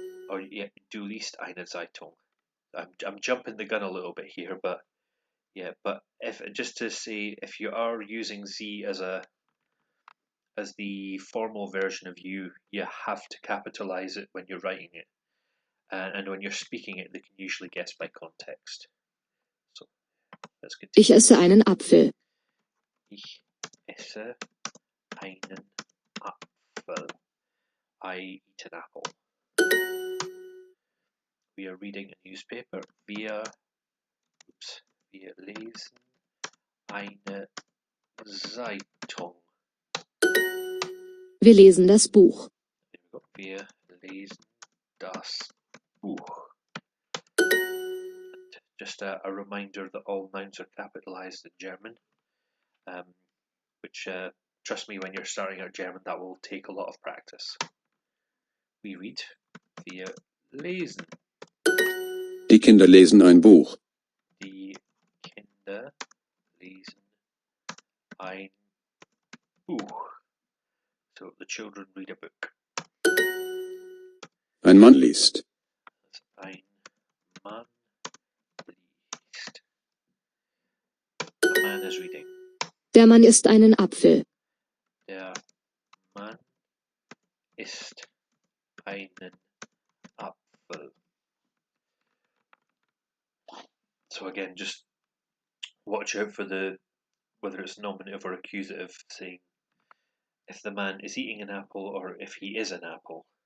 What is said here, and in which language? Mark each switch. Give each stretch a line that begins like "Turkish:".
German: Or yeah, du liest eine Zeitung.
English: I'm jumping the gun a little bit here, but yeah, but if just to say, if you are using sie as the formal version of you have to capitalize it when you're writing it, and when you're speaking it, they can usually guess by context. So let's continue.
German: Ich esse einen Apfel. Ich esse einen Apfel.
English: I eat an apple. We are reading a newspaper.
German: Wir lesen eine Zeitung. Wir lesen das Buch. Wir lesen Das Buch.
English: Just a reminder that all nouns are capitalized in German, which, trust me, when you're starting out German, that will take a lot of practice. We read,
German: wir lesen. Die Kinder lesen ein Buch. Die Kinder lesen ein Buch.
English: So the children read a book.
German: Ein Mann liest. Ein Mann liest.
English: A man is reading.
German: Der Mann isst einen Apfel. Der Mann isst einen Apfel.
English: So again, just watch out for whether it's nominative or accusative, saying if the man is eating an apple or if he is an apple.